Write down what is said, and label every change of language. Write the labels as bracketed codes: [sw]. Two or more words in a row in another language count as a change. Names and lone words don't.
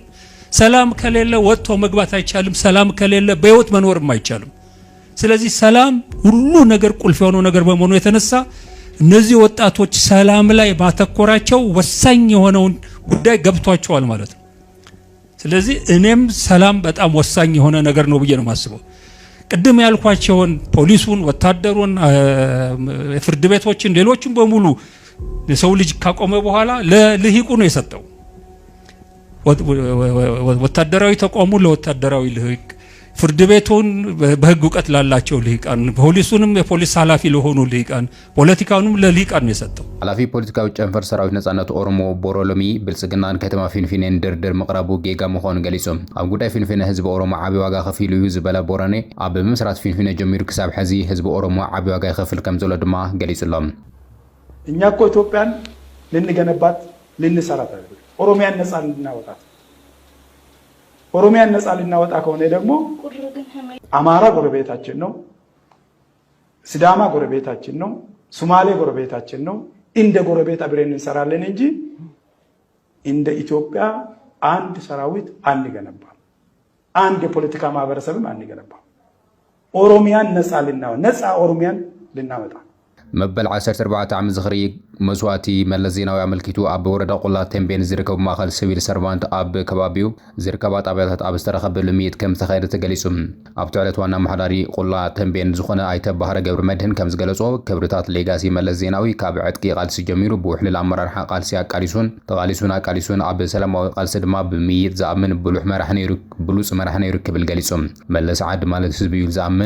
[am] ሰላም ከሌለ ወጥቶ መግባት አይቻልም፣ ሰላም ከሌለ በህይወት መኖርም አይቻልም። ስለዚህ ሰላም ሁሉ ነገር ቁልፍ የሆነው ነገር በመሆኑ የተነሳ እነዚህ ወጣቶች ሰላም ላይ ማተኮራቸው ወሳኝ የሆነውን ጉዳይ ገብቷቸዋል ማለት ነው። ስለዚህ እኔም ሰላም በጣም ወሳኝ የሆነ ነገር ነው ብዬ ነው ማስበው። ቅድም ያልኳቸውን ፖሊሱን፣ ወታደሩን፣ ፍርድ ቤቶችን፣ ሌሎችን በሙሉ የሰው ልጅ ካቆመ በኋላ ለልሂቁ ነው የሰጠው። ወታደራዊ ተቋሙ ለወታደራዊ ልሂቅ፣ ፍርድ ቤቱን በህግ እውቀት ላላቸው ልሂቃን፣ ፖሊሱንም የፖሊስ ኃላፊ ለሆኑ ልሂቃን፣ ፖለቲካውንም ለልሂቃን ነው የሰጠው። [ti] ኃላፊ ፖለቲካዊ ጨንፈር ሰራዊት ነጻነት ኦሮሞ ቦሮሎሚ ብልጽግናን ከተማ ፊንፊኔን ድርድር መቅረቡ ጌጋ መሆኑን ገሊጾም ኣብ ጉዳይ ፊንፊኔ ህዝቢ ኦሮሞ ዓቢ ዋጋ ከፊሉ እዩ ዝበለ ቦረኔ ኣብ ምስራት ፊንፊኔ ጀሚሩ ክሳብ ሕዚ ህዝቢ ኦሮሞ ዓቢ ዋጋ ይከፍል ከም ዘሎ ድማ ገሊጹሎም። [am] እኛ እኮ ኢትዮጵያን ልንገነባት ልንሰራት አይደለም፣ ኦሮሚያን ነጻ ልናወጣት። ኦሮሚያን ነጻ ልናወጣ ከሆነ ደግሞ አማራ ጎረቤታችን ነው፣ ሲዳማ ጎረቤታችን ነው፣ ሶማሌ ጎረቤታችን ነው። እንደ ጎረቤት አብረን እንሰራለን እንጂ እንደ ኢትዮጵያ አንድ ሰራዊት አንገነባም፣ አንድ የፖለቲካ ማህበረሰብም አንገነባም። ኦሮሚያን ነጻ ኦሮሚያን ልናወጣ [ti] መበል 14 ዓመት ዝኽሪ መስዋዕቲ መለስ ዜናዊ አመልኪቱ ኣብ ወረዳ ቆላ ተንቤን ዝርከቡ ማእኸል ሲቪል ሰርቫንት ኣብ ከባቢው ዝርከባ ጣብያታት ኣብ ዝተረኸበ ልምይት ከም ዝተኻየደ ተገሊጹ። ኣብቲ ዕለት ዋና መሓዳሪ ቆላ ተንቤን ዝኾነ ኣይተ ባህረ ገብረ መድህን ከም ዝገለጾ ክብርታት ሌጋሲ መለስ ዜናዊ ካብ ዕጥቂ ቃልሲ ጀሚሩ ብውሕልል ኣመራርሓ ቃልሲ ኣቃሊሱን ኣብ ሰላማዊ ቃልሲ ድማ ብምይጥ ዝኣምን ብሉፅ መራሒ ነይሩ ክብል ገሊጹ። መለስ ዓዲ ማለት ህዝቢ እዩ ዝኣምን